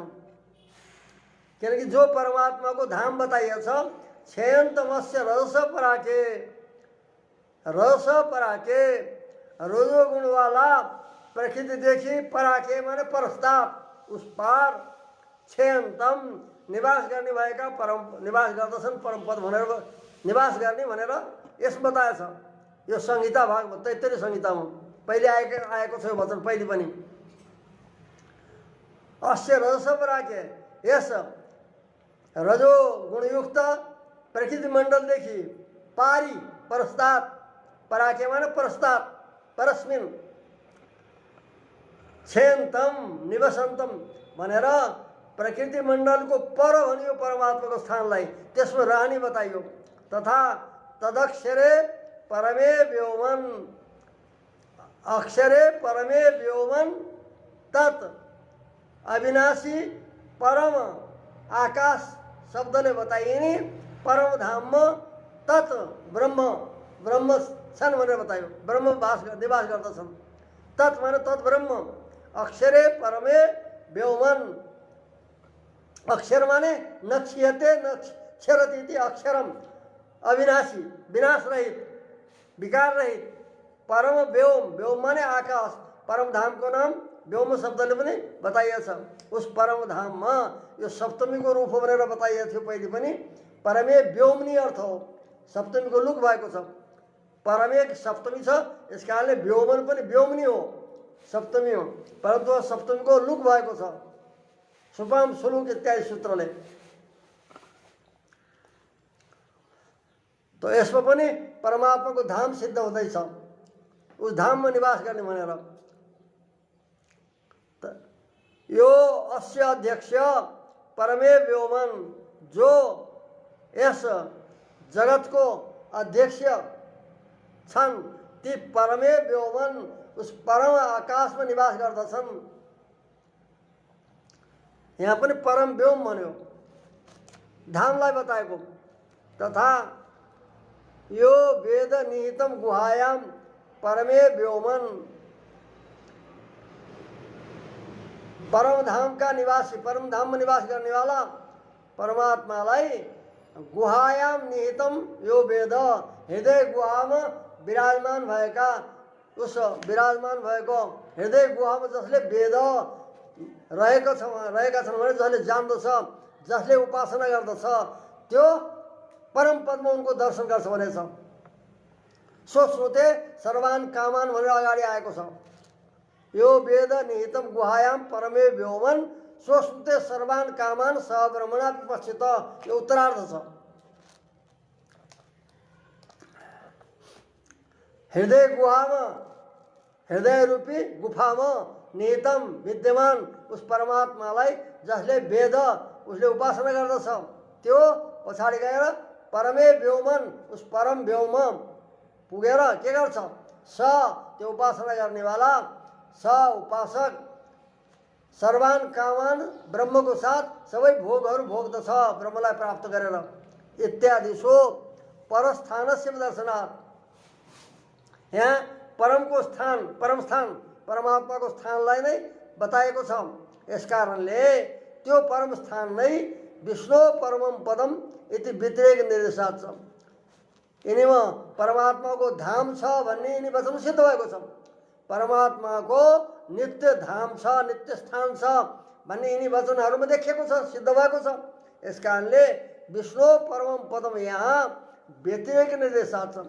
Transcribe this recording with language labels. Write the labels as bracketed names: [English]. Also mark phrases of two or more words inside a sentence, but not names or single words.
[Nepali] किनकि जो परमात्माको धाम बताइएछ, [Sanskrit] छेयन्तमस्य रजस पराके, रस पराके, [Nepali] रजोगुण वाला प्रकृतिदेखि पराके माने परस्ताप, [Hindi] उस पार, [Nepali] छेयन्तम निवास गर्ने भएका परम निवास गर्दछन् परम पद भनेर, निवास गर्ने भनेर यस बताएछ। यो संहिता भाग 73 संहितामा पहिले आएको छ यो वचन, पहिले पनि। [Sanskrit] अस्य रजस पराके, [Nepali] यस रजो गुणयुक्त प्रकृति मण्डलदेखि पारी, परस्ताप, पराके माने परस्ताप, [Sanskrit] परस्मिन, छेयन्तम निवसन्तम [Nepali] भनेर प्रकृति मण्डलको पर भनियो परमात्माको स्थानलाई, त्यसमा रहने बताइयो। [Sanskrit] तथा तदक्षरे परमे व्योमन, अक्षरे परमे व्योमन तत् [Nepali] अविनाशी परम आकाश शब्दले बताइने परम धाममा तत् ब्रह्म, ब्रह्म छन् भनेर बतायो, ब्रह्म निवास गर्दछन्। तत् माने [Sanskrit] तत् ब्रह्म, अक्षरे परमे व्योमन, [Nepali] अक्षर माने [Sanskrit] नक्षीयते नक्षरति इति अक्षरम, [Nepali] अविनाशी, विनाश रहित, विकार रहित, परम व्योम, व्योम माने आकाश, परम धाम को नाम व्योम शब्दले पनि बताइएछ। उस परम धाममा यो सप्तमीको रूप हो भनेर बताइएको थियो पहिले पनि। [Sanskrit] परमे व्योमनी [Nepali] अर्थ हो, सप्तमीको लुक भएको छ, परमे सप्तमी छ, यस कारणले व्योमन पनि व्योमनी हो, सप्तमी हो, परन्तु सप्तमीको लुक भएको छ, [Sanskrit] सुपाम सुलुक [Nepali] इत्यादि सूत्रले। तो यसमा पनि परमात्माको धाम सिद्ध हुँदैछ, उस धाममा निवास गर्ने भनेर। [Sanskrit] यो अस्य अध्यक्ष परमे व्योमन, [Nepali] जो यस जगतको अध्यक्ष छन् ती [Sanskrit] परमे व्योमन [Nepali] उस परम आकाशमा निवास गर्दछन्। यहाँ पनि परम व्योम भन्यो, धामलाई बताएको। [Sanskrit] तथा यो वेद निहितम गुहायाम परमे व्योमन, [Hindi] परम धाम का निवासी, परम धाम में निवास करने वाला [Nepali] परमात्मालाई [Sanskrit] गुहायाम निहितम यो वेद, [Nepali] हृदय गुहामा विराजमान भएका, उस विराजमान भएको हृदय गुहामा जसले वेद रहेका छन् भने जसले जान्दछ, जसले उपासना गर्दछ त्यो परम पदमा उनको दर्शन गर्छ भनेछ। [Sanskrit] सो श्रुते सर्वान कामान [Nepali] भनेर अगाडि आएको छ। [Sanskrit] यो वेद निहितम गुहायाम परमे व्योमन सो श्रुते सर्वान कामान सब्रह्मणा विपश्चित, [Nepali] यो उत्तरार्ध छ। हृदय गुहामा, हृदय रूपी गुफामा निहितम विद्यमान उस परमात्मालाई जसले वेद उसले उपासना गर्दछ त्यो पछाडि गएर [Sanskrit] परमे व्योमन [Nepali] उस परम व्योम पुगेर के गर्छ? स त्यो उपासना गर्नेवाला, [Sanskrit] स उपासक सर्वान कामान [Nepali] ब्रह्मको साथ सबै भोगहरू भोग्दछ ब्रह्मलाई प्राप्त गरेर। [Sanskrit] इत्यादि सो परस्थानस्य दर्शनात्, [Nepali] यहाँ परमको स्थान, परम स्थान परमात्माको स्थानलाई नै बताएको छ। यस कारणले त्यो परम स्थान नै [Sanskrit] विष्णु परमम पदम इति व्यतिरेक निर्देशात [Nepali] छ। यिनीमा परमात्माको धाम छ भन्ने यिनी वचन सिद्ध भएको छ। परमात्माको नित्य धाम छ, नित्य स्थान छ भन्ने यिनी वचनहरूमा देखिएको छ, सिद्ध भएको छ। यस कारणले [Sanskrit] विष्णु परमम पदम [Nepali] यहाँ [Sanskrit] व्यतिरेक निर्देशात [Nepali] छ।